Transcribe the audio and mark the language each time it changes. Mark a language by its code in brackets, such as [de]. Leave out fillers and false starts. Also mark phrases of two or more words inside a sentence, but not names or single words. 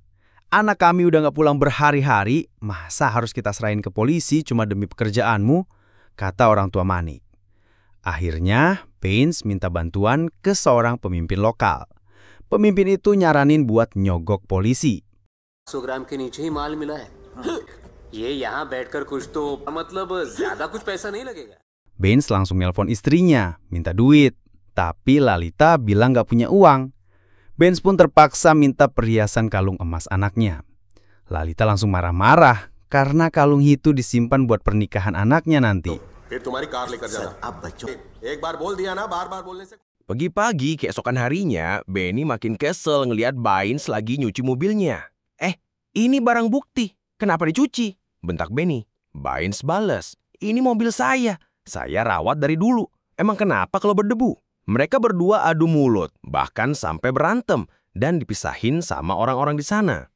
[id] Anak kami udah nggak pulang berhari-hari, masa harus kita serahin ke polisi cuma demi pekerjaanmu? Kata orang tua Manik. Akhirnya, Bains minta bantuan ke seorang pemimpin lokal. Pemimpin itu nyaranin buat nyogok polisi. [hi] ग्राम के नीचे ही माल मिला है। ये यहाँ बैठकर कुछ तो मतलब ज्यादा कुछ पैसा नहीं लगेगा। [id] Bains langsung nelpon istrinya, minta duit. Tapi Lalita bilang gak punya uang. Bains pun terpaksa minta perhiasan kalung emas anaknya. Lalita langsung marah-marah karena kalung itu disimpan buat pernikahan anaknya nanti. [hi] फिर तुम्हारी कार लेकर जाना। अब बच्चों एक बार बोल दिया ना, बार-बार बोलने से। [id] Pagi-pagi keesokan harinya, Benny makin kesel ngelihat Bains lagi nyuci mobilnya. Ini barang bukti, kenapa dicuci? Bentak Benny. Bains balas, ini mobil saya rawat dari dulu. Emang kenapa kalau berdebu? Mereka berdua adu mulut, bahkan sampai berantem, dan dipisahin sama orang-orang di sana.